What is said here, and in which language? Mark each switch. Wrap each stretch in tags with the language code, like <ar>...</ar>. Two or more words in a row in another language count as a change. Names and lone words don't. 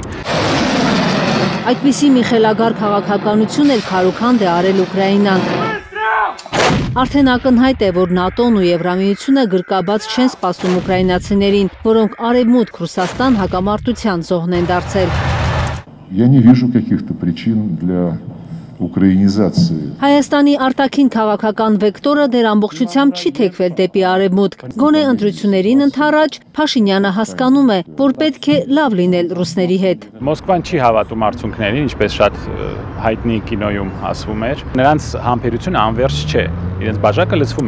<hy>Այդպիսի մի խելագար քաղաքականություն էլ քարուքանդ է արել Ուկրաինան։ Արդեն ակնհայտ է, որ ՆԱՏՕ-ն ու Եվրամիությունը գրկաբաց չեն սպասում ուկրաինացիներին, որոնք Արևմուտք Ռուսաստան հակամարտության զոհն են դարձել։</hy> <ru>Я не вижу каких-то причин для ուկրաինիզացիա։</ru> <hy>Հայաստանի արտաքին քաղաքական վեկտորը դեռ ամբողջությամբ չի թեքվել դեպի Արևմուտք։ Գոնե ընտրություններին ընդառաջ Փաշինյանը հասկանում է, որ պետք է լավ լինել ռուսների հետ։ Մոսկվան չի հավատում արդյունքներին, ինչպես շատ հայտնի կինոյում ասվում էր։ Նրանց համբերությունը անվերջ չէ։ Իրենց բաժակը լցվում է։</hy>